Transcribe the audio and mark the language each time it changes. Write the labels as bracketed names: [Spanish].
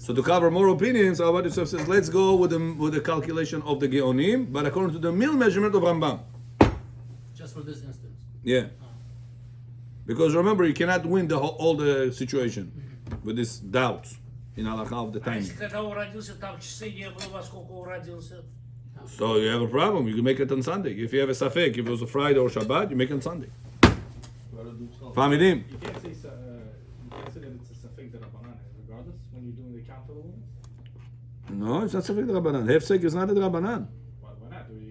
[English] So to cover more opinions, Rabbi Yosef says, let's go with the calculation of the Geonim, but according to the meal measurement of Rambam. just for this instance. Yeah. Because remember, you cannot win all the situation with this doubts in halakha of the [Russian] А [English] timing. [Russian] если когда он родился, там часы не было, во сколько он родился? [English] So you have a problem. You can make it on Sunday. If you have a safek, if it was a Friday or Shabbat, you make it on Sunday. Famidim. You can't say that it's a safek d'Rabbanan, regardless, when you're doing the count for the woman? No, it's not safek the Rabbanan. Hefsek is not a Rabbanan. Why not?